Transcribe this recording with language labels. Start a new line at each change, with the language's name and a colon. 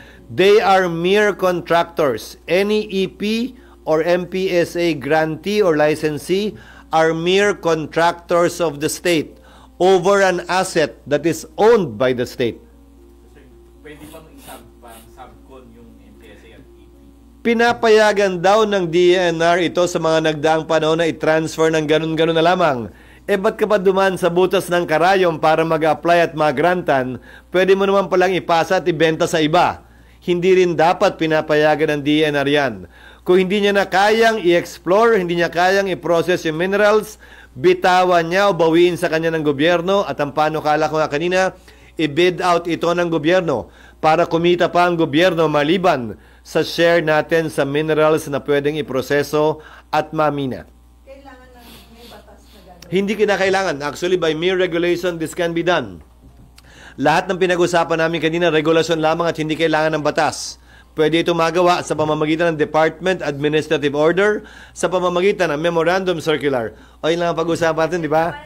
English: They are mere contractors. Any EP or MPSA grantee or licensee are mere contractors of the state over an asset that is owned by the state.
Filipino: Pwede bang isubcon yung MPSA at EP? Pinapayagan daw ng DNR ito sa mga nagdaang panahon na i-transfer ng ganun-ganun na lamang. Ba't ka pa duman sa butas ng karayom para mag-apply at mag-grantan? Pwede mo naman palang ipasa at ibenta sa iba. Hindi rin dapat pinapayagan ng DNR yan. Kung hindi niya na kayang i-explore, hindi niya kayang i-process yung minerals, bitawan niya o bawiin sa kanya ng gobyerno at ang panukala ko nga kanina, i-bid out ito ng gobyerno para kumita pa ang gobyerno maliban sa share natin sa minerals na pwedeng iproseso at mamina. Kailangan ng may batas na gano'n. Hindi kinakailangan.
English: Actually, by mere regulation, this can be done.
Filipino: Lahat ng pinag-usapan namin kanina, regulasyon lamang at hindi kailangan ng batas. Pwede ito magawa sa pamamagitan ng Department Administrative Order, sa pamamagitan ng Memorandum Circular. O yun lang ang pag-usapan natin, di ba?